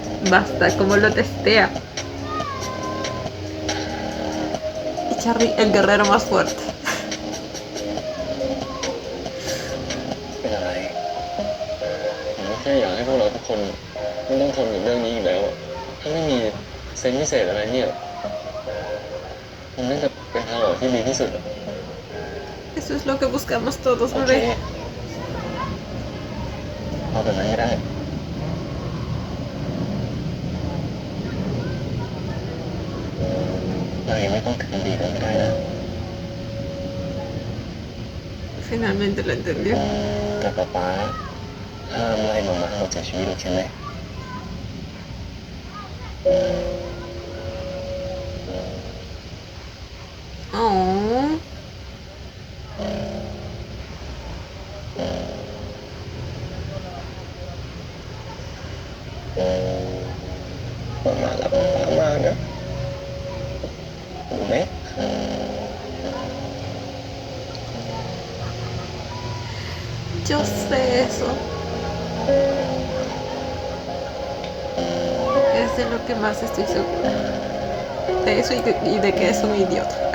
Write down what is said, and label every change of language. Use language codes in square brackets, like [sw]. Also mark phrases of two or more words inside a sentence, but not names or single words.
[es] basta, cómo lo testea. Y Charlie, el guerrero más fuerte. [th] เป็นอะไร ผมแค่อยากให้พวกเราทุกคนไม่ต้องทนกับเรื่องนี้อีกแล้วอะถ้าไม่มีเซนส์พิเศษอะไรเนี่ยมันน่าจะเป็นทางออกที่ดีที่สุดอะ [es] Eso es lo que buscamos todos, [th] โอเค [es] bebé. [th] เอาแบบนั้นก็ได้ เรายังไม่ต้องคืนดีกันก็ได้นะ [es] Finalmente lo entendió. [th] แต่ป๊าห้ามไล่มาม่าออกจากชีวิตเราใช่ไหม [es] Oh. [th] มาม่ารักป๊ามากนะรู้ไหม [es] Yo sé eso. Es de lo que más estoy segura. De eso y de que es un idiota.